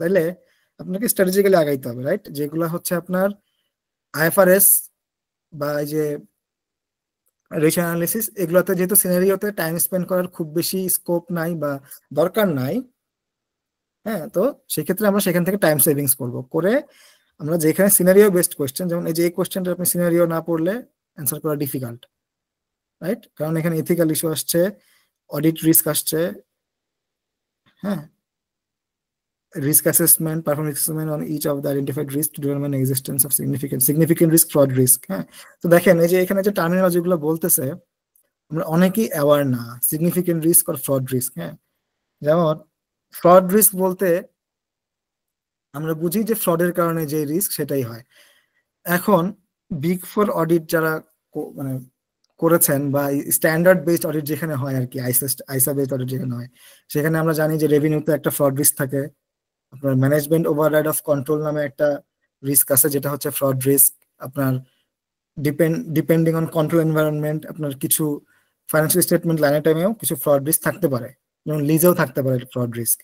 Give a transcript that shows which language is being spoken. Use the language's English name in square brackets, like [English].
[Bangla] তাইলে আপনাকে স্ট্র্যাটেজিক্যালি আগাইতে হবে, রাইট? যেগুলো হচ্ছে আপনার আইএফআরএস বা এই যে রেশিও অ্যানালিসিস, এগুলোতে যেহেতু সিনারিওতে টাইম স্পেন্ড করার খুব বেশি স্কোপ নাই বা দরকার নাই, হ্যাঁ, তো সেক্ষেত্রে আমরা সেখান থেকে টাইম সেভিংস করব, করে আমরা যেখানে সিনারিও বেসড কোশ্চেন, যেমন এই যে এই কোশ্চেনটা আপনি সিনারিও না পড়লে অ্যান্সার করা ডিফিকাল্ট, রাইট? কারণ এখানে এথিক্যাল ইস্যু আসছে, অডিট রিস্ক আসছে, [English] হ্যাঁ, risk assessment, performance assessment on each of the identified risk to determine existence of significant risk, fraud risk, হ্যাঁ। [Bangla] তো দেখেন এই যে এখানে যে টার্মিনোলজি গুলো বলতেছে আমরা অনেকেই অ্যাওয়ার না, সিগনিফিকেন্ট রিস্ক আর ফ্রড রিস্ক, হ্যাঁ। যেমন ফ্রড রিস্ক বলতে আমরা বুঝি যে ফ্রডের কারণে যে রিস্ক সেটাই হয়। এখন বিগ ফোর অডিট যারা মানে করেছেন বা স্ট্যান্ডার্ড বেসড অডিট যেখানে হয় আর কি, আইসা বেসড অডিট যেখানে হয়, সেখানে আমরা জানি যে রেভিনিউতে একটা ফ্রড রিস্ক থাকে, আপনার ম্যানেজমেন্ট ওভাররাইড অফ কন্ট্রোল নামে একটা রিস্ক আছে যেটা হচ্ছে ফ্রড রিস্ক, আপনার ডিপেন্ডিং অন কন্ট্রোল এনভায়রনমেন্ট আপনার কিছু ফাইন্যান্সিয়াল স্টেটমেন্ট লাইন টাইমেও কিছু ফ্রড রিস্ক থাকতে পারে, যেমন লিজেও থাকতে পারে ফ্রড রিস্ক।